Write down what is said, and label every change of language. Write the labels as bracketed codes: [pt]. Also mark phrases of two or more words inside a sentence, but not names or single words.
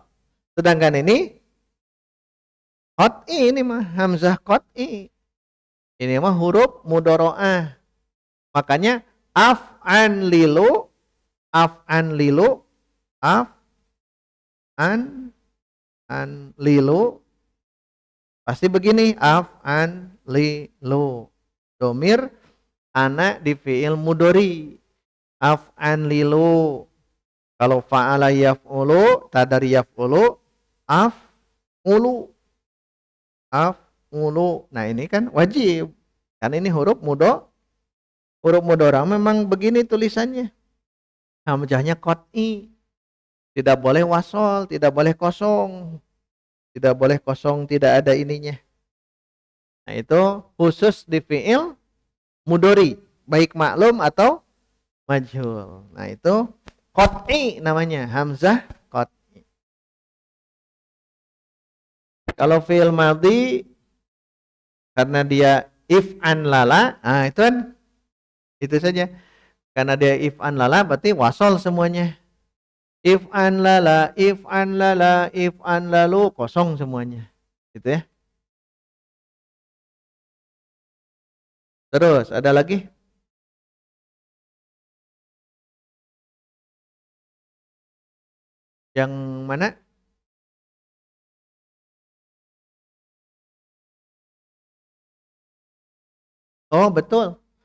[id] Sedangkan ini qat'i, ini mah [ar] همزة قطع. [id] Ini mah [ar] حروف المضارعة. [id] Makanya [ar] أفعنلل [id] pasti begini, [ar] أفعنلل. [id] Domir ana di [ar] فعل مضارع. أفعنلل. [id] Kalau [ar] فعل يفعل, [id] tadari [ar] يفعل أفعل. [id] Nah ini kan wajib. Kan ini [ar] حروف المضارعة [id] memang begini tulisannya. Hamzahnya qat'i. Tidak boleh wasol, tidak boleh kosong. Tidak boleh kosong, tidak ada ininya. Nah itu khusus di [ar] فعل مضارع. [id] Baik maklum atau majhul. Nah itu qat'i namanya. [ar] همزة قطع. [id] Kalau [ar] فعل ماضي [id] karena dia [ar] افعنلل, [id] nah itu kan itu saja. Karena dia [ar] افعنلل [id] berarti wasol semuanya. [ar] افعنلل افعنلل افعنلل [id] kosong semuanya. Gitu ya. Terus ada lagi? Yang mana? Oh, betul.